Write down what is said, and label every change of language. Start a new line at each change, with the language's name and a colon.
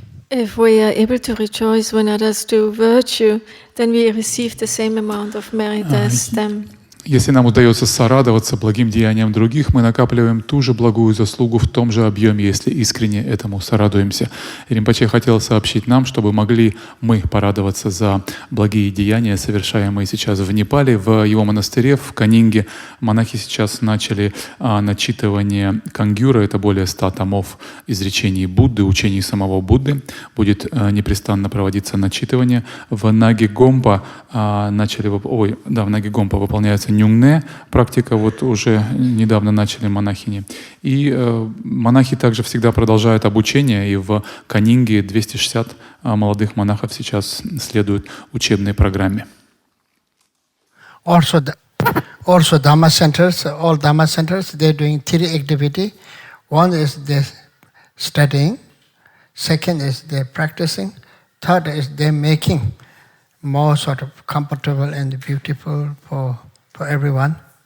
English: If we are able to rejoice when others do virtue, then we receive the same amount of merit as them.
Russian: Если нам удается сорадоваться благим деяниям других, мы накапливаем ту же благую заслугу в том же объеме, если искренне этому сорадуемся. Ринпоче хотел сообщить нам, чтобы могли мы порадоваться за благие деяния, совершаемые сейчас в Непале. В его монастыре, в Канинге, монахи сейчас начали начитывание Кангюра, это более 100 томов изречений Будды, учений самого Будды. Будет непрестанно проводиться начитывание. В Наги-Гомпа в Наги-Гомпа выполняется Нюнгне, практика вот уже недавно начали монахини. И монахи также всегда продолжают обучение, и в Канинге 260 молодых монахов сейчас следуют учебной программе.
English: Also Dhamma centers, all Dhamma centers, they're doing 3 activities. One is they're studying, second is they're practicing, third is they're making more sort of comfortable and beautiful for everyone.